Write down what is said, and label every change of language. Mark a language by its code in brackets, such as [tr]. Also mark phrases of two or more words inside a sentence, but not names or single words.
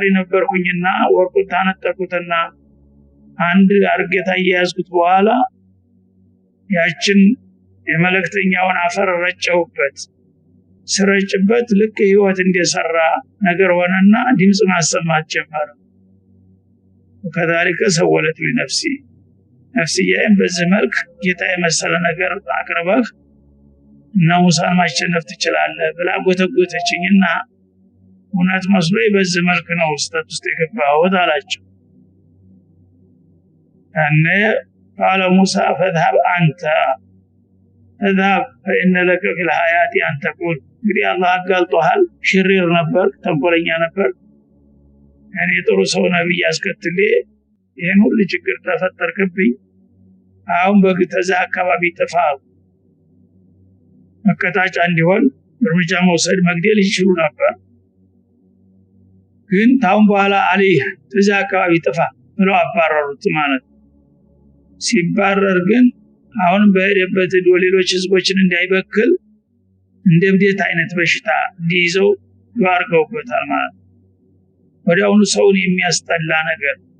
[am] ነበርኩኝና ወርቁን ታነጠቁትና አንድ አርገታ ያያዝኩት በኋላ ያችን የመለክተኛውን አፈር ረጨውበት ስረጭበት ልክ ህይወት እንደሰራ ነገር ሆነና ድምጽ ማሰማት ጀመረ [ar] وكذلك سولت لنفسي [am] ነፍስዬን በዚህ መልክ ጌታ የመሰለ ነገር አቅርበህ እና ሙሳን ማሸነፍ ትችላለህ ብላ ጎተጎተችኝና እውነት መስሎኝ በዚህ መልክ ነው ውስጥ የገባሁት አላቸው እኔ [ar] قال موسى فذهب انت اذهب فان لك في الحياه ان تقول [am] እንግዲህ አላህ አጋልጦሃል ሽሪር ነበር ተንኮለኛ ነበር እኔ ጥሩ ሰው ነብይ አስከትሌ ይሄን ሁሉ ችግር ተፈጠርክብኝ አሁን በግተዛ አካባቢ ተፋው መከታጫ እንዲሆን እርምጃ መውሰድ መግደል ይችሉ ነበር ግን ታውን በኋላ አሊ ተዛ አካባቢ ተፋ ብለው አባረሩት ማለት ሲባረር ግን አሁን በሄደበት ሌሎች ህዝቦችን እንዳይበክል እንደብዴት አይነት በሽታ እንዲይዘው ያርገውበታል ማለት ወዲያውኑ ሰውን የሚያስጠላ ነገር